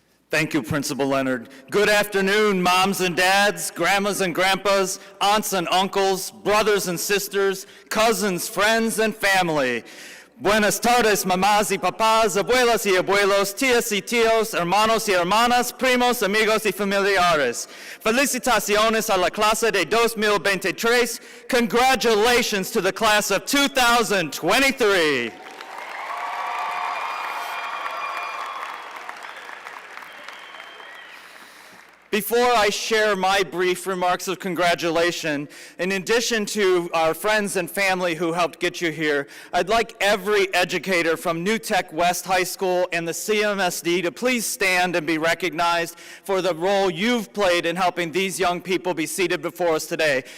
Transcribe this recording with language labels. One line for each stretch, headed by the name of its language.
English: Thank you, Principal Leonard. Good afternoon, moms and dads, grandmas and grandpas, aunts and uncles, brothers and sisters, cousins, friends, and family.
Spanish: Buenas tardes, mamás y papás, abuelas y abuelos, tías y tíos, hermanos y hermanas, primos, amigos y familiares. Felicitaciones a la clase de 2023.
English: Congratulations to the class of 2023. Before I share my brief remarks of congratulation, in addition to our friends and family who helped get you here, I'd like every educator from New Tech West High School and the CMSD to please stand and be recognized for the role you've played in helping these young people be seated before us today.